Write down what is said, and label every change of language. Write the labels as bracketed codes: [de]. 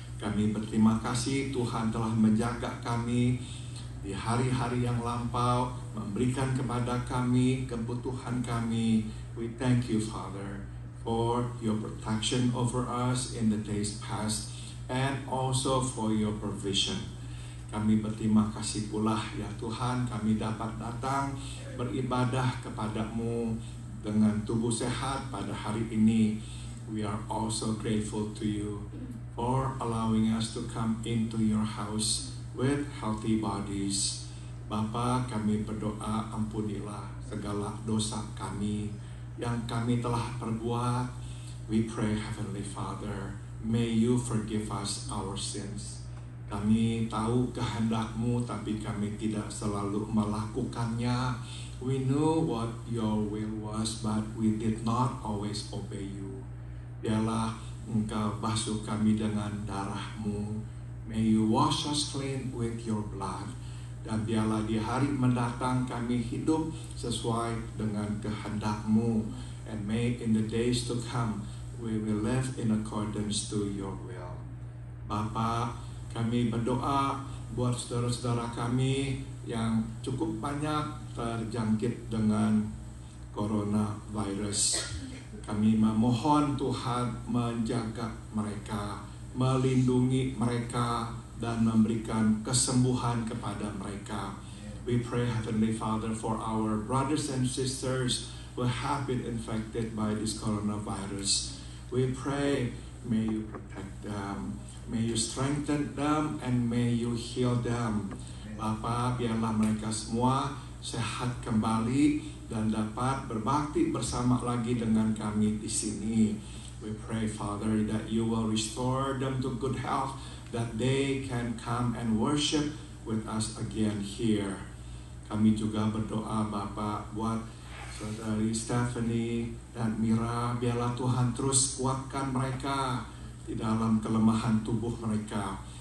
[id] Kami berterima kasih Tuhan telah menjaga kami di hari-hari yang lampau, memberikan kepada kami kebutuhan kami. [en] We thank you, Father, for your protection over us in the days past, and also for your provision. [id] Kami berterima kasih pula ya Tuhan, kami dapat datang beribadah kepadamu dengan tubuh sehat pada hari ini. [en] We are also grateful to you for allowing us to come into your house with healthy bodies. [id] Bapa, kami berdoa, ampunilah segala dosa kami yang kami telah perbuat. [en] We pray, Heavenly Father, may you forgive us our sins. [id] Kami tahu kehendak-Mu, tapi kami tidak selalu melakukannya. [en] We knew what your will was, but we did not always obey you. [id] Biarlah Engkau basuh kami dengan darah-Mu. [en] May you wash us clean with your blood. [id] Dan biarlah di hari mendatang kami hidup sesuai dengan kehendak-Mu. [en] And may in the days to come, we will live in accordance to your will. [id] Bapa, kami berdoa buat saudara-saudara kami yang cukup banyak terjangkit dengan coronavirus. Kami memohon Tuhan menjaga mereka, melindungi mereka, dan memberikan kesembuhan kepada mereka. [en] We pray, Heavenly Father, for our brothers and sisters who have been infected by this coronavirus. We pray, may you protect them, may you strengthen them, and may you heal them. [id] Bapa, biarlah mereka semua sehat kembali dan dapat berbakti bersama lagi dengan kami di sini. [en] We pray, Father, that you will restore them to good health, that they can come and worship with us again here. [id] Kami juga berdoa, Bapak, buat Saudari Stephanie dan Mira, biarlah Tuhan terus kuatkan mereka di dalam kelemahan tubuh mereka.